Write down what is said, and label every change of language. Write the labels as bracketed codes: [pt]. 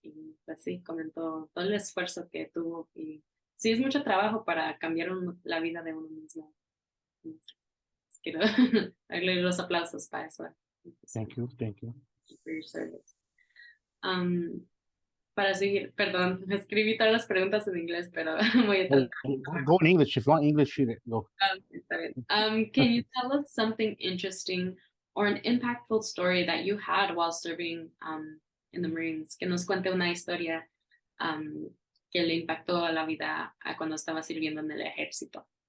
[es] Y pues sí, comentó todo el esfuerzo que tuvo y sí, es mucho trabajo para cambiar la vida de uno mismo. Entonces, quiero darle los aplausos para eso. [en] Thank you, thank you. For your service. [es] Um, para seguir, perdón, escribí todas las preguntas en inglés, pero voy a tratar. [en] Go in English. If you want English, shoot it. Go. [es] Está bien. [en] Can you tell us something interesting or an impactful story that you had while serving in the Marines? [es] Que nos cuente una historia que le impactó a la vida a cuando estaba sirviendo en el ejército.